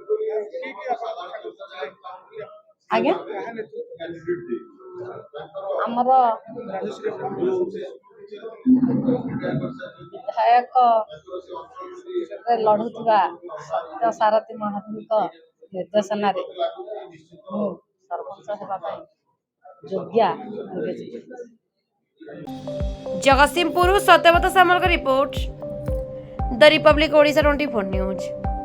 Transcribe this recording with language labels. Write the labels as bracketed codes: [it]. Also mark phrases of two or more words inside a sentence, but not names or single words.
[or] ଆଜ୍ଞା, ଆମର ବିଧାୟକ ଲଢୁଥିବା ସତ୍ୟ ସାରଥୀ ମହାନ୍ତିଙ୍କ ନିର୍ଦ୍ଦେଶନାରେ ମୁଁ ସରପଞ୍ଚ ହେବା ପାଇଁ ଯୋଗ୍ୟା ବିବେଚିତ। [hi] जगतसिंहपुर सत्यव्रत सामल का रिपोर्ट द रिपब्लिक ओडिशा 24 न्यूज।